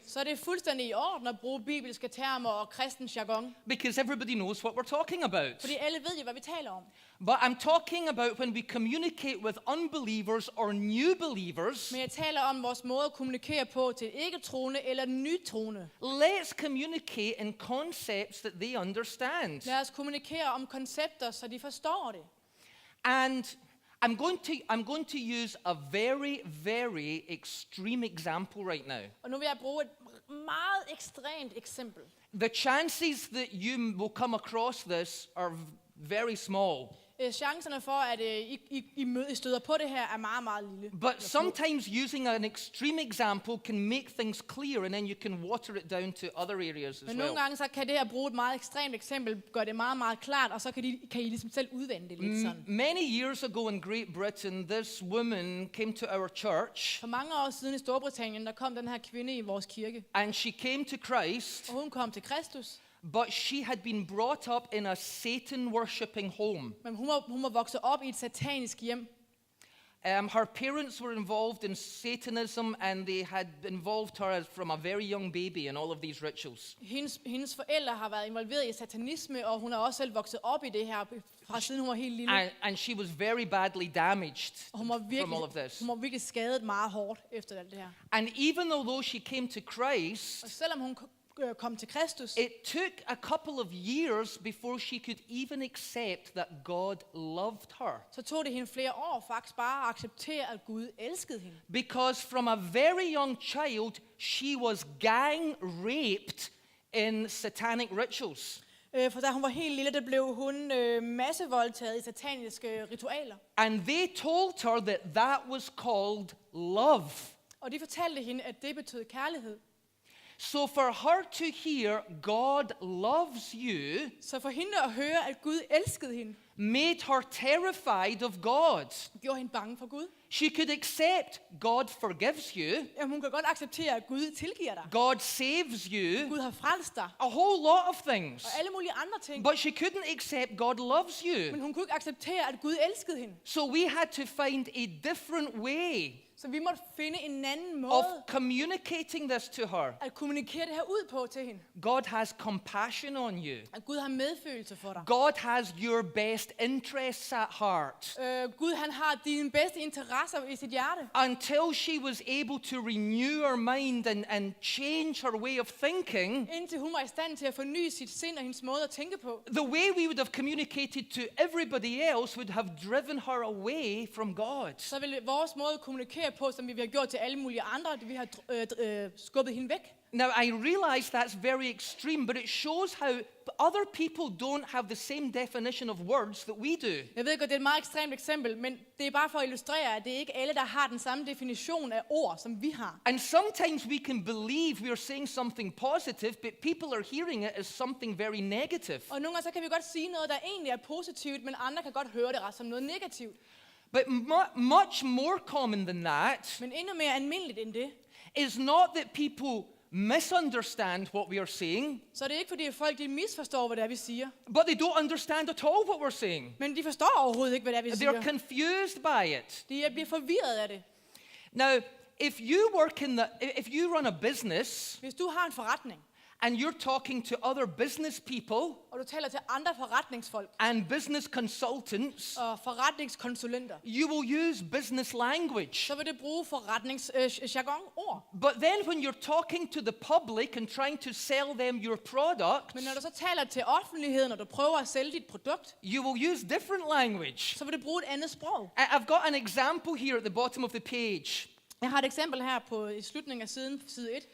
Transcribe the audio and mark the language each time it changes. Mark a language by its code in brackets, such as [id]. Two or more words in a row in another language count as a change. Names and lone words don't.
[da] så er det fuldstændig i orden at bruge bibelske termer og kristen jargon. [en] because everybody knows what we're talking about. [da] Fordi alle ved jo, hvad vi taler om. [en] But I'm talking about when we communicate with unbelievers or new believers, [da] Men jeg taler om vores måde at kommunikere på til ikke-troende eller nytroende. [en] let's communicate in concepts that they understand. [da] Lad os kommunikere om koncepter, så de forstår det. [en] And I'm going to use a very, very extreme example right now. [da] Og nu vil jeg bruge et meget ekstremt eksempel. [en] The chances that you will come across this are very small. [da] Chancerne for, at I støder på det her, er meget, meget lille. [en] But sometimes using an extreme example can make things clear, and then you can water it down to other areas as [da] Men [en] well. [da] nogle gange så kan det at bruge et meget ekstremt eksempel gøre det meget, meget klart, og så kan I ligesom selv udvende det lidt sådan. [en] Many years ago in Great Britain, this woman came to our church, [da] For mange år siden i Storbritannien, der kom den her kvinde i vores kirke, [en] and she came to Christ, [da] og hun kom til Kristus. [en] but she had been brought up in a Satan-worshipping home. [da] Men hun var vokset op i et satanisk hjem. [en] Her parents were involved in Satanism, and they had involved her from a very young baby in all of these rituals. [da] Hendes forældre har været involveret i satanisme, og hun er også selv vokset op i det her, fra siden hun var helt lille. [en] And she was very badly damaged [da] Og hun var [en] from all of this. [da] hun var virkelig skadet meget hårdt efter alt det her. [en] And even though she came to Christ, [da] Og selvom hun kom til Kristus, [en] it took a couple of years before she could even accept that God loved her. [da] så tog det hende flere år faktisk bare at acceptere, at Gud elskede hende. [en] Because from a very young child, she was gang raped in satanic rituals. [da] For da hun var helt lille, der blev hun massevoldtaget i sataniske ritualer. [en] And they told her that was called love. [da] Og de fortalte hende, at det betød kærlighed. [en] So for her to hear God loves you [da] Så for hende at høre, at Gud elskede hende, [en] made her terrified of God. [da] gjorde hende bange for Gud. [en] She could accept God forgives you, [da] Jamen, hun kan godt acceptere, at Gud tilgiver dig. [en] God saves you, [da] Gud har frelst dig. [en] a whole lot of things. [da] Og alle mulige andre ting. [en] But she couldn't accept God loves you. [da] Men hun kunne ikke acceptere, at Gud elskede hende. [en] So we had to find a different way [da] Så vi måtte finde en anden [en] of [da] måde [en] communicating this to her. [da] at kommunikere det her ud på til hende. [en] God has compassion on you. [da] At Gud har medfølelse for dig. [en] God has your best interests at heart. [da] Gud han har dine bedste interesser i sit hjerte. [en] Until she was able to renew her mind and change her way of thinking, [da] Indtil hun var i stand til at forny sit sind og hendes måde at tænke på. [en] the way we would have communicated to everybody else would have driven her away from God. [da] Så ville vores måde at kommunikere på, som vi har gjort til alle mulige andre, det vi har skubbet hende væk. [en] Now, I realize that's very extreme, but it shows how other people don't have the same definition of words that we do. [da] Jeg ved godt, det er et meget ekstremt eksempel, men det er bare for at illustrere, at det er ikke alle, der har den samme definition af ord, som vi har. [en] And sometimes we can believe we are saying something positive, but people are hearing it as something very negative. [da] Og nogle gange så kan vi godt sige noget, der egentlig er positivt, men andre kan godt høre det som noget negativt. [en] But much more common than that [da] Men endnu mere almindeligt end det, [en] is not that people misunderstand what we are saying, [da] så er det ikke fordi, at folk de misforstår, hvad det er, vi siger. [en] but they don't understand at all what we're saying. [da] Men de forstår overhovedet ikke, hvad det er, vi [en] They're [da] siger. [en] confused by it. [da] De bliver forvirret af det. [en] Now, if you run a business [da] Hvis du har en forretning, [en] and you're talking to other business people [da] og du taler til andre forretningsfolk [en] and business consultants, [da] og forretningskonsulenter, [en] you will use business language. [da] så vil det bruge forretningsjargon-ord. [en] But then when you're talking to the public and trying to sell them your product, [da] Men når du så taler til offentligheden, og du prøver at sælge dit produkt, [en] you will use different language. [da] så vil det bruge et andet sprog. [en] I've got an example here at the bottom of the page [da] Jeg har et eksempel her i slutningen af side 1,